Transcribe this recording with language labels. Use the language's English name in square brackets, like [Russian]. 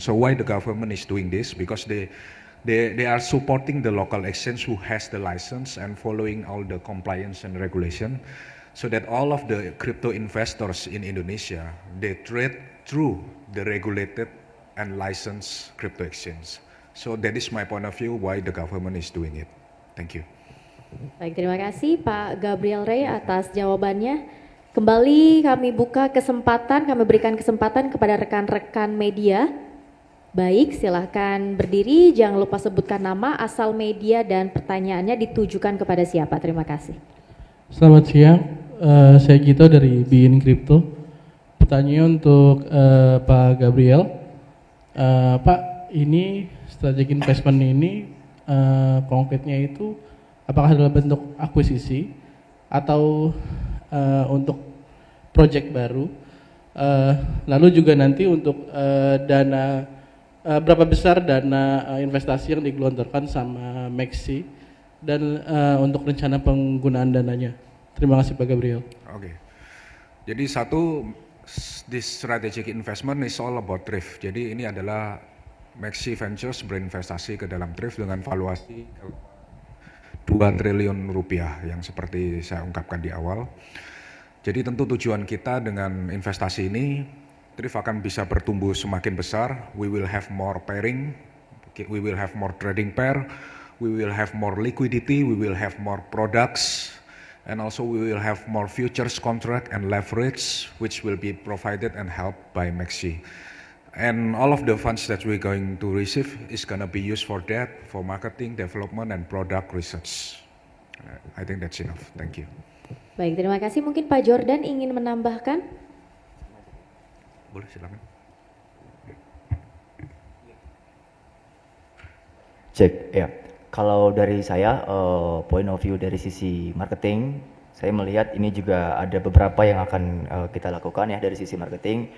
[English] So why the government is doing this? Because they are supporting the local exchange who has the license and following all the compliance and regulation, so that all of the crypto investors in Indonesia, they trade through the regulated and licensed crypto exchange. So that is my point of view why the government is doing it. Thank you. [Indonesian] Baik, terima kasih Pak Gabriel Rey atas jawabannya. Kembali kami buka kesempatan, kami berikan kesempatan kepada rekan-rekan media. Baik, silahkan berdiri, jangan lupa sebutkan nama, asal media, dan pertanyaannya ditujukan kepada siapa. Terima kasih. Selamat siang, saya Gito dari BIN Crypto. Pertanyaan untuk Pak Gabriel. Pak, ini strategic investment ini konkretnya itu apakah dalam bentuk akuisisi atau untuk project baru? Lalu juga nanti untuk dana berapa besar dana investasi yang digelontorkan sama Maxi dan untuk rencana penggunaan dananya? Terima kasih Pak Gabriel. Oke. Jadi satu, [English] this strategic investment is all about thrift. [Indonesian] Jadi ini adalah Maxi Ventures berinvestasi ke dalam thrift dengan valuasi 2 triliun rupiah yang seperti saya ungkapkan di awal. Jadi tentu tujuan kita dengan investasi ini, thrift akan bisa bertumbuh semakin besar. [English] We will have more pairing, we will have more trading pair, we will have more liquidity, we will have more products, and also we will have more futures contract and leverage which will be provided and helped by Maxi. And all of the funds that we're going to receive is going to be used for that, for marketing, development, and product research. I think that's enough. Thank you. [Indonesian] Baik, terima kasih. Mungkin Pak Jordan ingin menambahkan? Boleh, silakan. Cek, ya. Kalau dari saya, [English] point of view [Indonesian] dari sisi marketing, saya melihat ini juga ada beberapa yang akan kita lakukan ya dari sisi marketing.